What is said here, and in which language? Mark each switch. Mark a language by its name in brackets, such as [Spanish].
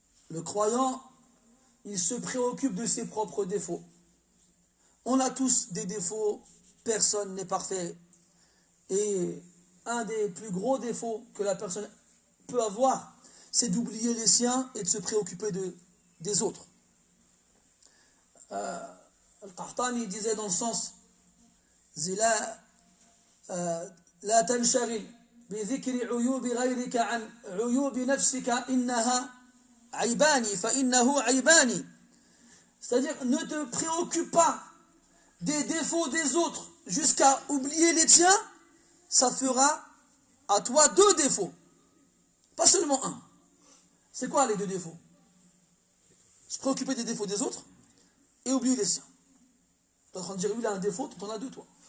[French] Le croyant, il se préoccupe de ses propres défauts. On a tous des défauts, personne n'est parfait. Et un des plus gros défauts que la personne peut avoir, c'est d'oublier les siens et de se préoccuper des autres. Al-Qahtani disait dans le sens [Arabic] لا تنشغل بذكر عيوب غيرك عن عيوب نفسك إنها عيبان فإنه عيبان. [French] C'est-à-dire, ne te préoccupe pas des défauts des autres jusqu'à oublier les tiens, ça fera à toi 2 défauts, pas seulement un. C'est quoi les 2 défauts? Se préoccuper des défauts des autres et oublier les siens. Tu es en train de dire, lui il a un défaut, tu en as 2 toi.